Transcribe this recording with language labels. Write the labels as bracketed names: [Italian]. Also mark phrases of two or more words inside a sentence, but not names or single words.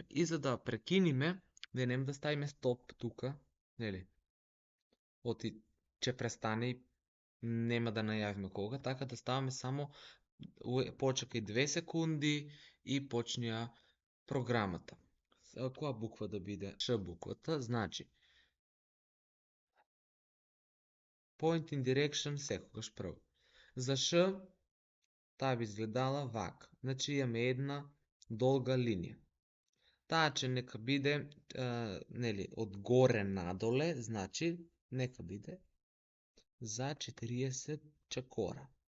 [Macedonian] И за да прекиниме, да нема да ставиме стоп тука, нели? Оти ќе престане и нема да најавиме кога, така да ставаме само почекај 2 секунди и почнија програмата. Која буква да биде? Ш буквата, значи [English] point in direction [Macedonian] секогаш прво. За Ш таа би изгледала вака. Значи имаме една долга линија. Таа че нека биде нели од горе надоле, значи нека биде за 40 чекора.